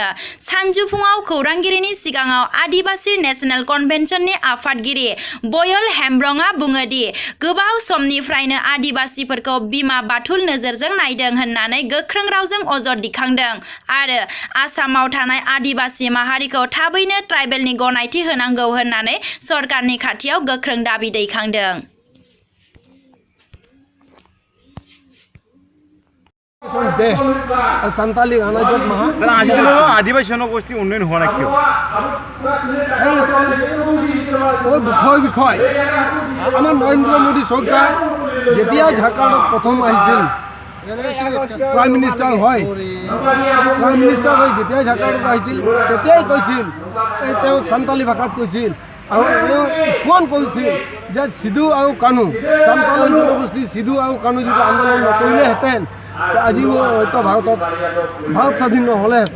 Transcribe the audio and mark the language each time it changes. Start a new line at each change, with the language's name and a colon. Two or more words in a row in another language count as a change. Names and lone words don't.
Bodo: सानजौफुङाव खौरांगिरिनि सिगाङाव आदिबासी नेशनेल कन्वेन्शननि आफादगिरि बयल हेम्ब्रमआ बुङो दि गोबाव समनिफ्रायनो आदिबासीफोरखौ बिमा बाथुल नोजोरजों नायदों होननानै गोख्रों रावजों अजद दिखांदों आरो आसामाव थानाय आदिबासी माहारिखौ थाबैनो ट्राइबेलनि गनायथि होनांगौ होननानै सरकारनि खाथियाव गोख्रों दाबि दैखांदों। सान्ताली गानाजत माहा
Assamese: আজি দিনও আদিবাসী জনগোষ্ঠী উন্নয়ন হোৱা নাই কিয়? বহুত দুখৰ বিষয়। আমাৰ নৰেন্দ্ৰ মোদী চৰকাৰ যেতিয়া ঝাৰখণ্ডত প্ৰথম আহিছিল
English: prime minister
Assamese: হয় যেতিয়া ঝাৰখণ্ডত আহিছিল তেতিয়াই কৈছিল তেওঁ সান্তালী ভাষাত কৈছিল আৰু স্মৰণ কৰিছিল যে সিধু আৰু কানু সান্তালী জনগোষ্ঠী সিধু আৰু কানু যদি আন্দোলন নকৰিলেহেঁতেন আজিও হয়তো ভাৰত স্বাধীন নহ'লেহেঁতেন।